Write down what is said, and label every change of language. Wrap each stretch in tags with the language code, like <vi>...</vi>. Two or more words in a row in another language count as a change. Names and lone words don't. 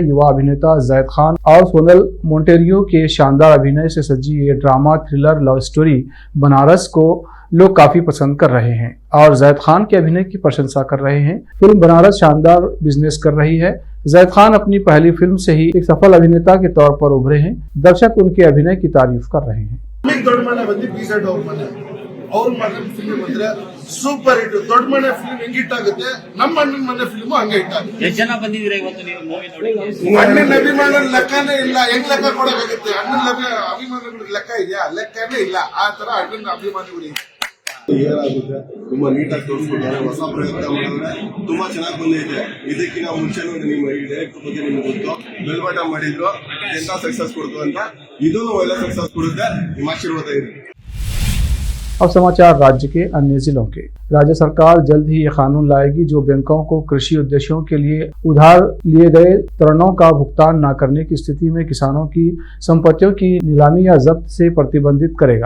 <hi>युवा अभिनेता जायद खान और सोनल मोंटेरियो के शानदार अभिनय से सजी ये</hi> <en>drama thriller love story</en> <hi>बनारस को लोग काफी पसंद कर रहे हैं और जायद खान के अभिनय की प्रशंसा कर रहे हैं। फिल्म बनारस शानदार बिजनेस कर रही है। जायद खान अपनी पहली फिल्म से ही एक सफल अभिनेता के तौर पर उभरे हैं। दर्शक उनके अभिनय की तारीफ कर रहे हैं।</hi> <kn>ಅವ್ರ ಮನೆ ಫಿಲ್ಮ್ ಬಂದ್ರೆ</kn> <en>super hit,</en> <kn>ದೊಡ್ಡ ಮನೆ ಫಿಲ್ಮ್ ಹೆಂಗ್ ಹಿಟ್ ಆಗುತ್ತೆ, ನಮ್ಮ ಅಣ್ಣನ ಮನೆ ಫಿಲ್ಮ್ ಹಂಗೆ ಹಿಟ್ ಆಗುತ್ತೆ। ಎಷ್ಟು ಜನ ಬಂದಿದ್ದೀರಾ ಇವತ್ತು ನೀವು ಮೂವಿ ನೋಡಿ? ಅಣ್ಣನ ಅಭಿಮಾನ ಲೆಕ್ಕನೇ ಇಲ್ಲ, ಹೆಂಗ್ ಲೆಕ್ಕ ಕೊಡಕ್ಕಾಗುತ್ತೆ? ಅಣ್ಣನ ಅಭಿಮಾನಿಗಳ ಲೆಕ್ಕ ಇದೆಯಾ? ಲೆಕ್ಕನೇ ಇಲ್ಲ. ಆ ತರ ಅಣ್ಣನ ಅಭಿಮಾನಿಗಳು ಏನಾಗುತ್ತೆ ತುಂಬಾ ನೀಟಾಗಿ ತೋರಿಸ್ಕೊಟ್ಟಿದ್ದಾರೆ, ಹೊಸ ಪ್ರಯತ್ನ ಮಾಡಿದ್ರೆ ತುಂಬಾ ಚೆನ್ನಾಗಿ ಬಂದಿದೆ. ಇದಕ್ಕಿಂತ ಮುಂಚೆನೂ ನಿಮ್ಮ ಡೈರೆಕ್ಟರ್ ಬಗ್ಗೆ ನಿಮ್ಗೆ ಗೊತ್ತು, ಬೆಲ್ಬಾಟ ಮಾಡಿದ್ರು ಎಂತ ಸಕ್ಸಸ್ ಕೊಡ್ತು ಅಂತ, ಇದೂ ಒಳ್ಳೆ ಸಕ್ಸಸ್ ಕೊಡುತ್ತೆ, ನಿಮ್ಮ ಆಶೀರ್ವಾದ ಇದೆ।</kn> <hi>अब समाचार राज्य के अन्य जिलों के। राज्य सरकार जल्द ही ये कानून लाएगी जो बैंकों को कृषि उद्देश्यों के लिए उधार लिए गए ऋणों का भुगतान न करने की स्थिति में किसानों की संपत्तियों की नीलामी या जब्त से प्रतिबंधित करेगा।</hi>